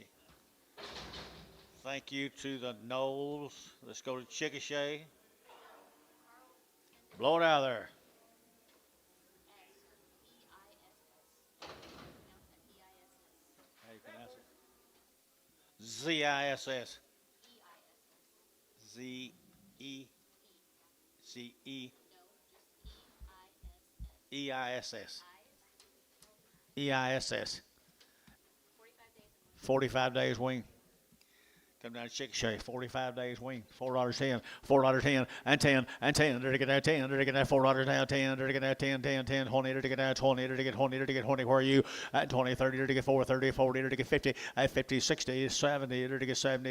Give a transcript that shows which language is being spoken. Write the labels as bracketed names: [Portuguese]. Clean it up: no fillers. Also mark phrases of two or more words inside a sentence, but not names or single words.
[English] Thank you to the Knowles. Let's go to Chickasha. Blow it out of there. How you pronounce it? Z-I-S-S. Z-E. Z-E. E-I-S-S. E-I-S-S. 45 days wing. Come down to Chickasha, 45 days wing, $4.10, $4.10, and 10, and 10. They're to get that 10, they're to get that $4 now, 10, they're to get that 10, 10, 10, 20, they're to get that 20, they're to get 20, they're to get 20. Where are you? At 20, 30, they're to get 4, 30, 40, they're to get 50, at 50, 60, 70, they're to get 70.